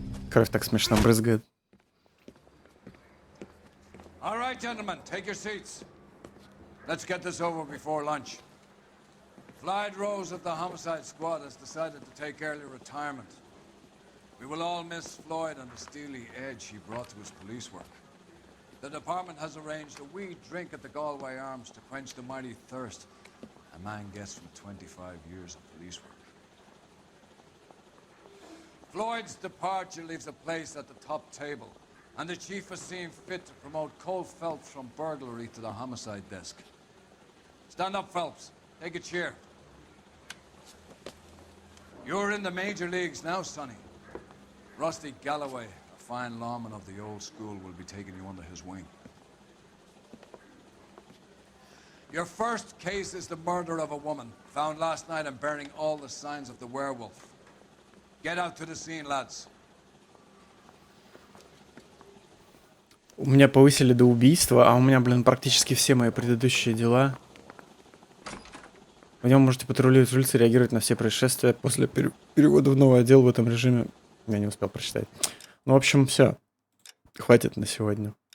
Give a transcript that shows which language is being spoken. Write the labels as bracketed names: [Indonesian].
[Russian] Кровь так смешно брызгает. [English] All right, gentlemen, take your seats. Let's get this over before lunch. Floyd Rose of the Homicide Squad has decided to take early retirement. We will all miss Floyd and the steely edge he brought to his police work. The department has arranged a wee drink at the Galway Arms to quench the mighty thirst a man gets from 25 years of police work. Floyd's departure leaves a place at the top table, and the chief has seen fit to promote Cole Phelps from burglary to the homicide desk. Stand up, Phelps. Take a chair. You're in the major leagues now, Sonny. Rusty Galloway, a fine lawman of the old school, will be taking you under his wing. Your first case is the murder of a woman, found last night and bearing all the signs of the werewolf. Get out to the scene, lads. [Russian] У меня повысили до убийства, а у меня, блин, практически все мои предыдущие дела. В нем можете патрулировать улицы, реагировать на все происшествия. После перевода в новый отдел в этом режиме я не успел прочитать. Ну, в общем, все. Хватит на сегодня.